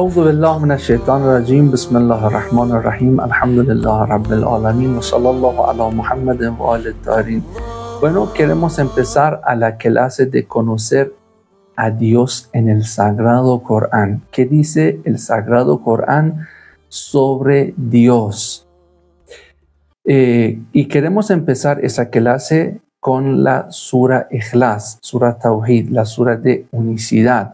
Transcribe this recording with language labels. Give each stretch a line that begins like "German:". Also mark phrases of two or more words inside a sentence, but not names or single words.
Arabic: بالله من الشيطان الرجيم بسم الله الرحمن الرحيم الحمد لله رب العالمين وصلى الله على محمد وآل الطاهرين.
Spanish: Bueno, queremos empezar a la clase de conocer a Dios en el Sagrado Corán. ¿Qué dice el Sagrado Corán sobre Dios? Y queremos empezar esa clase con la Sura Ikhlas, Sura Tawhid, la Sura de unicidad.